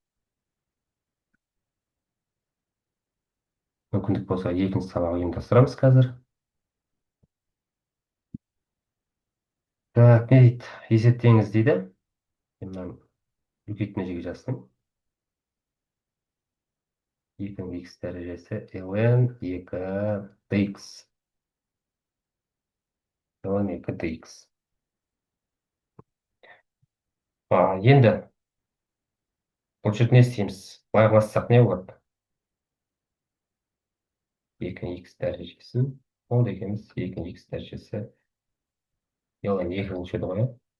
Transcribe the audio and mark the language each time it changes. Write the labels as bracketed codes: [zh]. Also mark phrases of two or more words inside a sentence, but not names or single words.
[kk] Мүмкіндік болса екінші сабақ ұйымдастырамыз қазір. Так, не дейді? Есептеңіз дейді. Мен үлкейтін межеге жаздым. 2х дәрежесі ln 2 dx. ln 2 dx. Енді бұл жерде не істейміз? Былай қылсақ не болады? 2х дәрежесін, ол дегеніміз 2х дәрежесі ln 2 болушы еді ғой.